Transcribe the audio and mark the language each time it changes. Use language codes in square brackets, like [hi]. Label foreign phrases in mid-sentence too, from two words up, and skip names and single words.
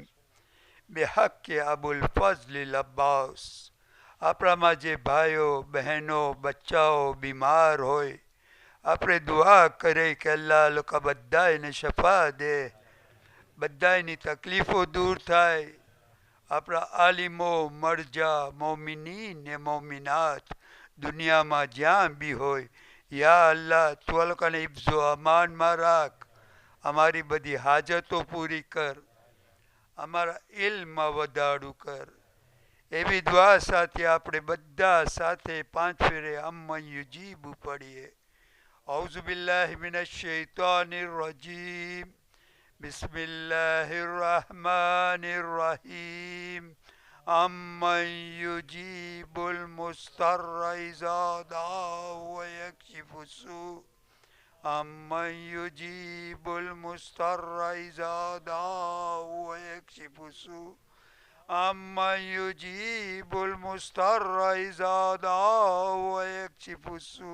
[ar] بحق ابوالفضل عباس. [gu] આપણામાં જે ભાઈઓ બહેનો બચ્ચાઓ બીમાર હોય આપણે દુઆ કરે કે અલ્લાહ લોકો બધાને શફા દે, બધાની તકલીફો દૂર થાય. આપણા આલિમો મરજા મોમિનીન ને મોમિનાત દુનિયામાં જ્યાં બી હોય, યા અલ્લાહ તું આ લોકોને હિફ્ઝો અમાનમાં રાખ, અમારી બધી હાજતો પૂરી કર, અમારા ઇલ્મમાં વધારું કર. એવી દુઆ સાથે આપણે બધા સાથે 5 ફેરે [ar] أمّن يجيب [gu] પડીએ. [ar] أعوذ بالله من الشيطان الرجيم. بسم الله الرحمن الرحيم. أمّن يجيب المضطر إذا دعاه ويكشف السوء. أمّن يجيب المضطر إذا دعاه ويكشف السوء. أمّن يجيب المضطر إذا دعاه ويكشف السوء.